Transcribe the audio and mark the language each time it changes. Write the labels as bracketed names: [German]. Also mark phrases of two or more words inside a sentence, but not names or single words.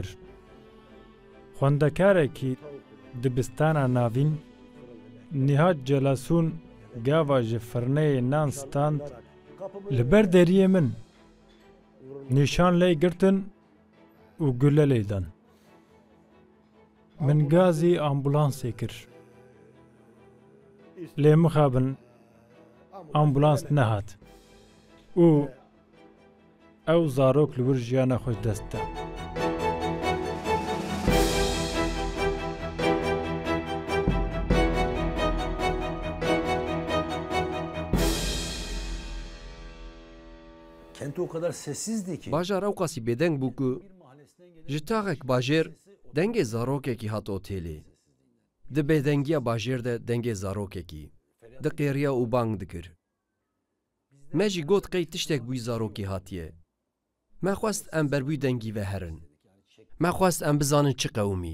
[Kurdish] خوندکاره کی دبستانا ناوین نهاد جلاسون گاوا جفرنه نان ستاند لبر دریه من نشان لی گرتن و گله لیدن. من گازی آمبولانسی کر. لی مخابن آمبولانس نهات او زاروک لور جیانا خوش دسته [Turkish] Kent o kadar sessizdi ki. [Kurdish] Bajar ew qasî bêdeng bû ku ji taxek bajêr dengê zarokekî hat otelê. Di bêdengiya bajêr de dengê zarokekî. Di qêriya û bang dikir. Me jî got qey tiştek bûyî zarokê hatiye. Me xwest em berwî dengî ve herin. Me xwest em bizanin çi qewmî.